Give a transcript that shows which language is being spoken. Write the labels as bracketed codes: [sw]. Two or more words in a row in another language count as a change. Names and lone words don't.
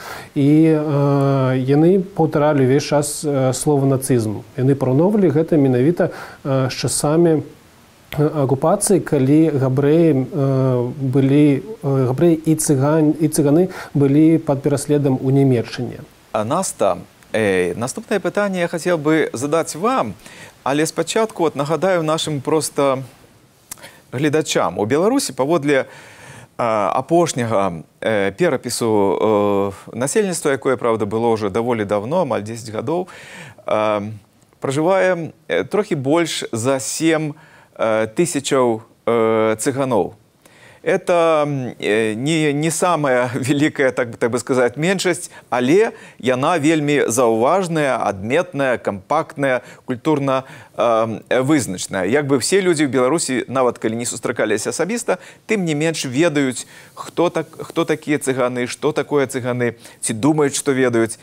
[be] І яны паўтаралі ўвесь час слова нацызм. Яны параўноўвалі гэта менавіта з часамі оккупации, калі габрэі і цыганы былі пад пераследам у Нямецчыне. [uk] А Наста Наступне питання я хотів би задати вам, але спочатку от нагадаю нашим просто глядачам. [be] У Білорусі паводле апошняга перапісу насельніцтва, якое, правда, было уже даволі давно, амаль 10 гадоў, пражывае трохі больш за 7 тысячаў цыганоў. [ru] Это не самая великая, так бы сказать, [be] меншасць, але яна вельмі заўважная, адметная, кампактная, культурна вызначная. Як бы все людзі ў Беларусі, нават калі не сустракаліся асабіста, тым не менш ведаюць, хто такія цыганы, што такое цыганы, ці думаюць, што ведаюць.